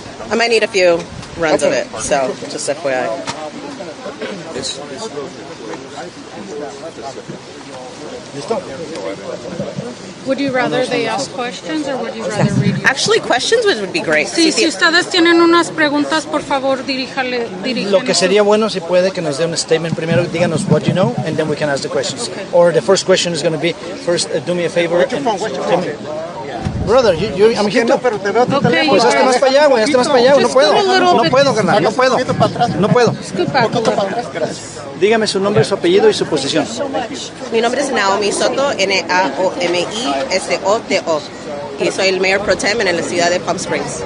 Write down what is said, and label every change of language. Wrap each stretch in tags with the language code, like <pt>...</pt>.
<en>I might need a few runs of it, so just FYI. Would you rather they ask questions or would you rather read you? Actually, questions would be great.</en> <es>Sí, si ustedes tienen unas preguntas, por favor, diríjanle. Lo que sería bueno si puede que nos dé un statement primero, díganos</es> <en>what you know, and then we can ask the questions. Okay. Or the first question is going to be, first, do me a favor. Brother, I'm here too. Okay.</en> <es>Pues hazte más para allá, güey, hazte más para allá, güey. No puedo. No puedo, carnal, no puedo. No puedo.</es> <en>Scoot back a little.</en> <es>Dígame su nombre, su apellido y su posición. Mi nombre es Naomi Soto, Naomi Soto, y soy el Mayor Pro Tem en la ciudad de Palm Springs.</es>